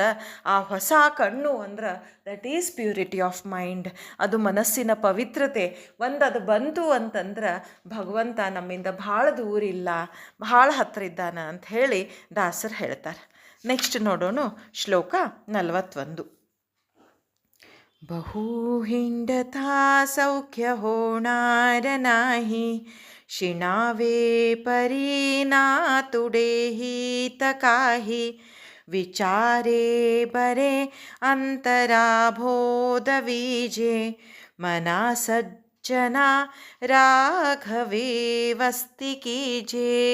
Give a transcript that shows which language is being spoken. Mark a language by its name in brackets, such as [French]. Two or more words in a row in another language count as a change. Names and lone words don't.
[Kannada] ಆ ಹೊಸ ಕಣ್ಣು ಅಂದ್ರೆ [English] that is purity of mind. [Kannada] ಅದು ಮನಸ್ಸಿನ ಪವಿತ್ರತೆ. ಅದು ಬಂತು ಅಂತಂದ್ರೆ ಭಗವಂತ ನಮ್ಮಿಂದ ಭಾಳ ದೂರ ಇಲ್ಲ, ಭಾಳ ಹತ್ತಿರ ಇದ್ದಾನ ಅಂತ ಹೇಳಿ ದಾಸರು ಹೇಳ್ತಾರೆ. ನೆಕ್ಸ್ಟ್ ನೋಡೋಣ ಶ್ಲೋಕ 41. [Marathi] बहु हिंडता सौख्य होणार नाही, शिणावे परी ना तुडे हित काही, विचारे बरे अंतराबोध विजे, मना सज्जना राघवे वस्ती कीजे.